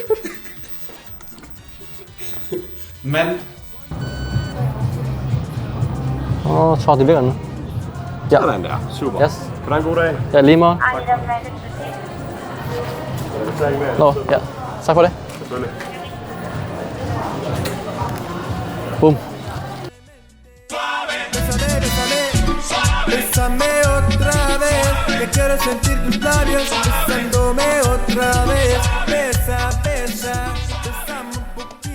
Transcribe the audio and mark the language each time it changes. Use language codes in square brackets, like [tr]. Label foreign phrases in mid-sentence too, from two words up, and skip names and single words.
[da] Men... så det virker nu. Ja. Sådan der. Super. Yes. Kan du have en god dag? Ja, lige måde. Nå, ja. Tak for det. Selvfølgelig. Boom. [es] Bésame otra vez, que quiero sentir tus labios besándome otra vez. Besa, besa, besame un poquito.